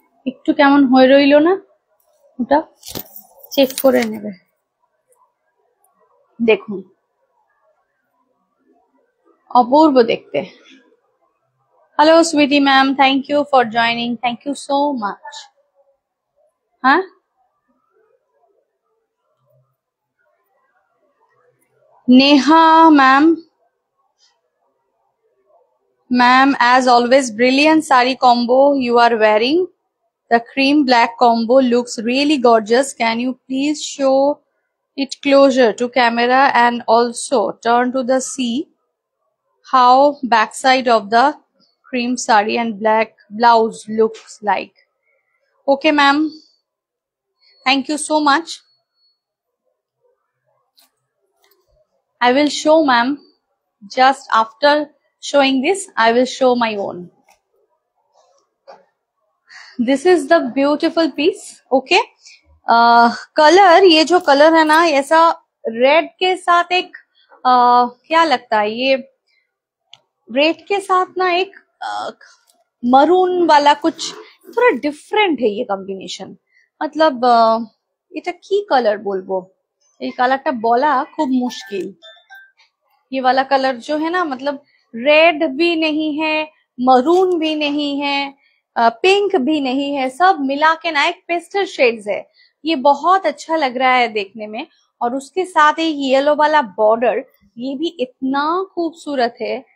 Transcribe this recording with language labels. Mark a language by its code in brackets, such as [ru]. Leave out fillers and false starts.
[bn] একটু কেমন হয়ে রইলো না, ওটা চেক করে নেবে। দেখুন অপূর্ব দেখতে। Hello Sweety ma'am, thank you for joining, thank you so much. [en] হ্যাঁ, Neha ma'am, ma'am, as always, brilliant sari combo you are wearing. The cream black combo looks really gorgeous. Can you please show it closer to camera and also turn to the see how backside of the cream sari and black blouse looks like. Okay, ma'am. Thank you so much. I will show, ma'am. Just after showing this, I will show my own. This is the beautiful piece. [hi] Okay, colour, ये जो colour है ना, ऐसा red के साथ एक क्या लगता है, ये रेड के साथ ना एक मरून वाला कुछ थोड़ा डिफरेंट है ये कॉम्बिनेशन। [bn] मतलब এটা কি কালার বলবো, এই কালারটা বলা খুব মুশকিল। [hi] ये वाला कलर जो है ना, मतलब रेड भी नहीं है, मरून भी नहीं है, पिंक भी नहीं है, सब मिला के ना एक पेस्टल शेड्स है। ये बहुत अच्छा लग रहा है देखने में, और उसके साथ एक येलो वाला बॉर्डर, ये भी इतना खूबसूरत है।